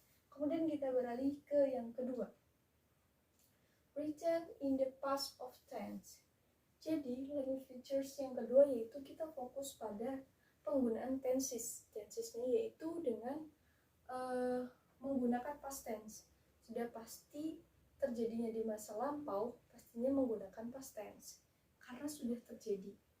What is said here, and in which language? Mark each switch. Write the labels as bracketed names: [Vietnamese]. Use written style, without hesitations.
[Indonesian] Kemudian kita beralih ke yang kedua. [English] Written in the past of tense. [Indonesian] Jadi language features yang kedua yaitu kita fokus pada penggunaan tenses. Tensesnya yaitu dengan menggunakan past tense. Sudah pasti terjadinya di masa lampau, pastinya menggunakan past tense karena sudah terjadi.